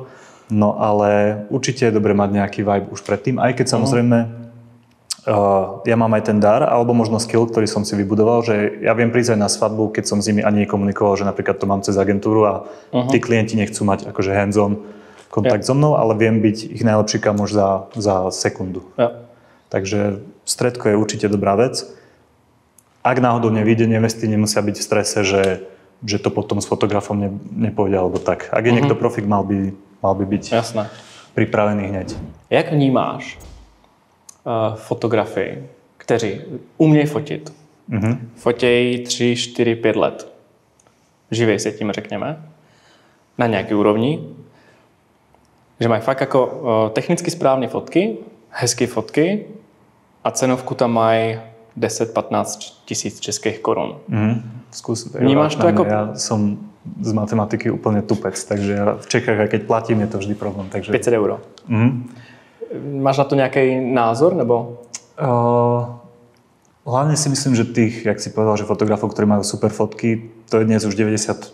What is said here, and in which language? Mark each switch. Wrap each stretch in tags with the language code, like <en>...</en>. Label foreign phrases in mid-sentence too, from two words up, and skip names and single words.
<sk>No ale určite je dobre mať nejaký vibe už predtým, aj keď samozrejme ja mám aj ten dar, alebo možno skill, ktorý som si vybudoval, že ja viem prísť aj na svadbu, keď som s nimi ani nekomunikoval, že napríklad to mám cez agentúru a tí klienti nechcú mať akože hands-on kontakt so mnou, ale viem byť ich najlepší kamoš za sekundu. Ja. Takže stredko je určite dobrá vec. Ak náhodou nevyjde, nevesty nemusia byť v strese, že to potom s fotografom nepôjde alebo tak. Ak je niekto profik, mal by byť pripravený hneď.</sk> <cs>Jak vnímáš fotografii, kteří umějí fotit. Fotějí 3, 4, 5 let. Živej se tím, řekněme. Na nějaký úrovni. Že mají fakt jako technicky správné fotky, hezké fotky a cenovku tam mají 10-15 tisíc českých korun. Vnímáš to jako...</cs> <sk>Ja som z matematiky úplne tupec, takže ja v Čechách, aj keď platím, je to vždy problém. Takže... 500 euro.</sk> <cs>Máš na to nějaký názor, nebo?</cs> <sk>Hlavne si myslím, že tých, jak si povedal, že fotografov, ktorí majú super fotky, to je dnes už 98%.</sk>